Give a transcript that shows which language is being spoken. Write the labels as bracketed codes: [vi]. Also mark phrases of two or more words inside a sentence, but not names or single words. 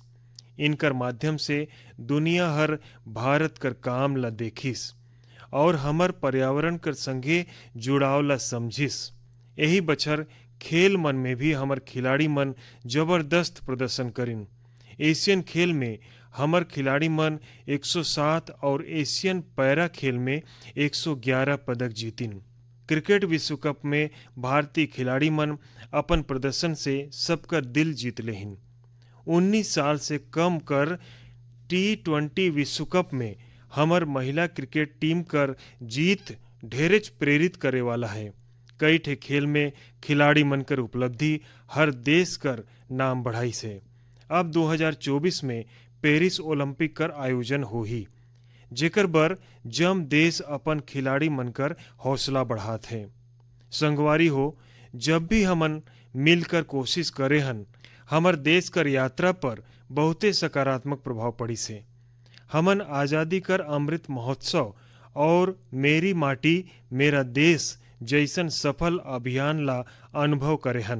[hne] इनकर माध्यम से दुनिया हर भारत कर काम ला देखिस और हमर पर्यावरण कर संगे जुड़ाव ला समझिस। यही बछर खेल मन में भी हमर खिलाड़ी मन जबरदस्त प्रदर्शन करिन। एशियन खेल में हमर खिलाड़ी मन 107 और एशियन पैरा खेल में 111 पदक जीतिन। क्रिकेट विश्व कप में भारतीय खिलाड़ी मन अपन प्रदर्शन से सबका दिल जीत लेहिन। 19 साल से कम कर T20 विश्व कप में हमर महिला क्रिकेट टीम कर जीत ढेरेच प्रेरित करे वाला है। कई ठे खेल में खिलाड़ी मन कर उपलब्धि हर देश कर नाम बढ़ाई से। अब 2024 में पेरिस ओलंपिक कर आयोजन हो ही, जेकर बर जम देश अपन खिलाड़ी मन कर हौसला बढ़ात है। संगवारी हो, जब भी हमन मिलकर कोशिश करे हन, हमर देश कर यात्रा पर बहुते सकारात्मक प्रभाव पड़ी से। हमन आज़ादी कर अमृत महोत्सव और मेरी माटी मेरा देश जैसन सफल अभियान ला अनुभव करे हन।